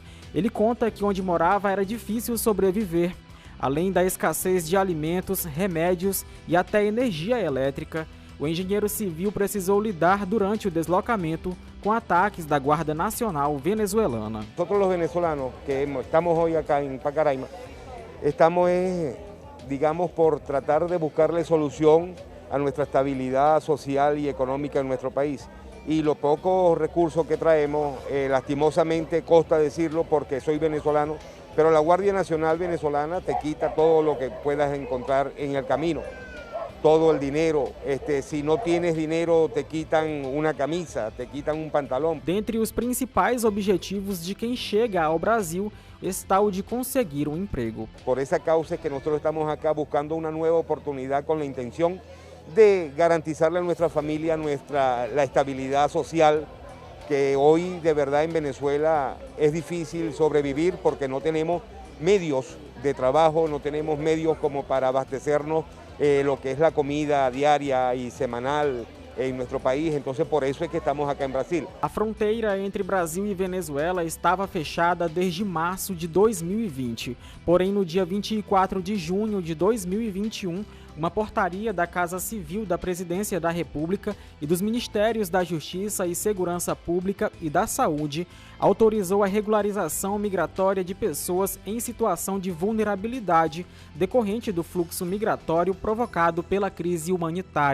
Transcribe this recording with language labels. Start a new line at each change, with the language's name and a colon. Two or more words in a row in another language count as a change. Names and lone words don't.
Portuguese: Ele conta que onde morava era difícil sobreviver. Além da escassez de alimentos, remédios e até energia elétrica, o engenheiro civil precisou lidar durante o deslocamento com ataques da Guarda Nacional venezuelana. Nós, os venezolanos que estamos hoje aqui em Pacaraima,
Spanish: estamos, digamos, por tratar de buscarle solução a nuestra estabilidad social y económica en nuestro país. Y los pocos recursos que traemos, lastimosamente, consta decirlo porque soy venezolano, pero la Guardia Nacional venezolana te quita todo lo que puedas encontrar en el camino, todo el dinero. Si no tienes dinero, te quitan una camisa, te quitan un pantalón.
Portuguese: Dentre os principais objetivos de quem chega ao Brasil está o de conseguir um emprego.
Spanish: Por esa causa es que nosotros estamos acá buscando una nueva oportunidad con la intención de garantizarle a nuestra familia la estabilidad social, que hoy de verdad en Venezuela es difícil sobrevivir porque no tenemos medios de trabajo, no tenemos medios como para abastecernos lo que es la comida diaria y semanal
Portuguese: em nosso país, então por isso é que estamos aqui em Brasil. A fronteira entre Brasil e Venezuela estava fechada desde março de 2020, porém no dia 24 de junho de 2021, uma portaria da Casa Civil da Presidência da República e dos Ministérios da Justiça e Segurança Pública e da Saúde autorizou a regularização migratória de pessoas em situação de vulnerabilidade decorrente do fluxo migratório provocado pela crise humanitária.